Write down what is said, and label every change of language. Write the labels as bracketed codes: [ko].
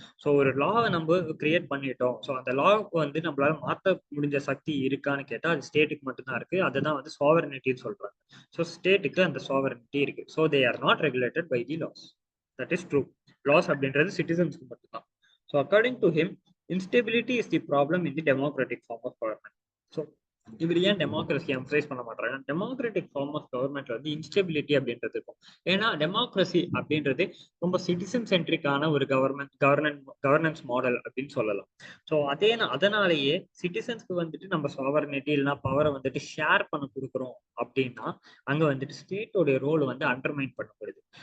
[ta] So ஒரு லாவை நம்ம create பண்ணிட்டோம், ஸோ அந்த லாவுக்கு வந்து நம்மளால மாற்ற முடிஞ்ச சக்தி இருக்கான்னு கேட்டால் அது ஸ்டேட்டுக்கு மட்டும்தான் இருக்கு. அதுதான் வந்து சாவரனிட்டின்னு சொல்றாங்க. ஸோ ஸ்டேட்டுக்கு அந்த சாவரனிட்டி இருக்கு. [en] So they are not regulated by the laws. That is true. [ta] Loss அப்படின்றது சிட்டிசன்ஸ்க்கு மட்டும்தான். [en] So according to him, instability is the problem in the democratic form of government. [ta] So இவர் ஏன் டெமோக்ரஸி எம்ஃபசைஸ் பண்ண மாட்டாங்க? Democratic form of கவர்மெண்ட்ல வந்து instability அப்படின்றது இருக்கும். ஏன்னா டெமோக்ரஸி அப்படின்றது ரொம்ப சிட்டிசன் சென்ட்ரிக்கான ஒரு கவர்னன்ஸ் மாடல் அப்படின்னு சொல்லலாம். ஸோ அதனாலேயே சிட்டிசன்ஸ்க்கு வந்துட்டு நம்ம சாவர்னிட்டி இல்லைன்னா பவரை வந்துட்டு ஷேர் பண்ண கொடுக்குறோம் அப்படின்னா அங்க வந்துட்டு ஸ்டேட்டோடைய ரோல் வந்து அண்டர்மைன் பண்ணப்படுது.